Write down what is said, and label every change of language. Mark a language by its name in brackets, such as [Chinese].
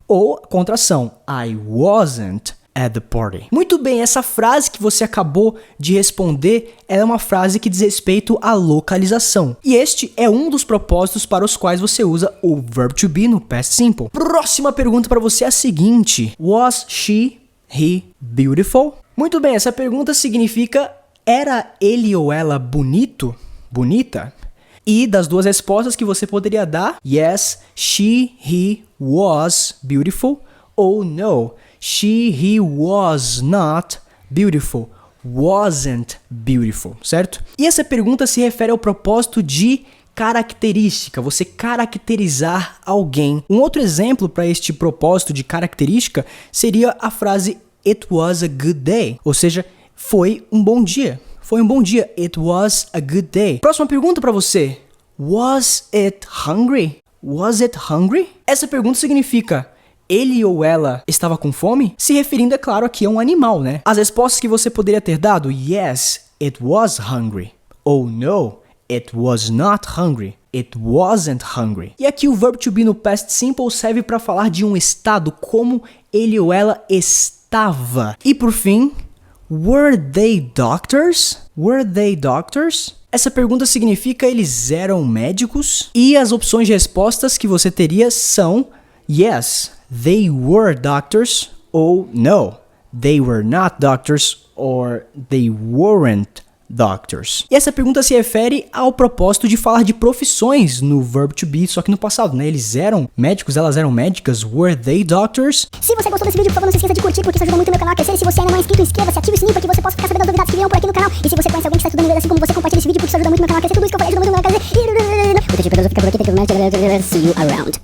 [Portuguese] Ou contração, [English] I wasn't at the party. [Portuguese] Muito bem, essa frase que você acabou de responder é uma frase que diz respeito à localização. E este é um dos propósitos para os quais você usa o verb to be no past simple. Próxima pergunta para você é a seguinte: [English] was she, he beautiful? [Portuguese] Muito bem, essa pergunta significa era ele ou ela bonito? Bonita? E das duas respostas que você poderia dar, [English] yes, she, he was beautiful, [Portuguese] ou [English] no, she, he was not beautiful, wasn't beautiful, [Portuguese] certo? E essa pergunta se refere ao propósito de característica, você caracterizar alguém. Um outro exemplo para este propósito de característica seria a frase [English] it was a good day, [Portuguese] ou seja, foi um bom dia. Foi um bom dia. [English] It was a good day. [Portuguese] Próxima pergunta para você. [English] Was it hungry? Was it hungry? [Portuguese] Essa pergunta significa ele ou ela estava com fome? Se referindo, é claro, aqui a um animal, né? As respostas que você poderia ter dado: [English] yes, it was hungry. [Portuguese] Ou [English] no, it was not hungry. It wasn't hungry. [Portuguese] E aqui o verbo to be no past simple serve para falar de um estado, como ele ou ela estava. E por fim, [English] were they doctors? Were they doctors? [Portuguese] Essa pergunta significa eles eram médicos? E as opções de respostas que você teria são [English] yes, they were doctors, ou no, they were not doctors, or they weren't doctors. [Portuguese] E essa pergunta se refere ao propósito de falar de profissões no verb to be, só que no passado, né? Eles eram médicos, elas eram médicas. [English] Were they doctors? [Portuguese] Se você gostou desse vídeo, por favor, não se esqueça de curtir, porque isso ajuda muito o meu canal a crescer. E se você ainda não é inscrito, inscreva-se, ative o sininho para que você possa ficar sabendo das novidades que virão por aqui no canal. E se você conhece alguém que está estudando inglês assim como você, compartilhe esse vídeo, porque isso ajuda muito o meu canal a crescer. Tudo isso que eu falei ajuda muito o meu canal a crescer. O TG Pedroso fica por aqui, [English] thank you very much. See you around.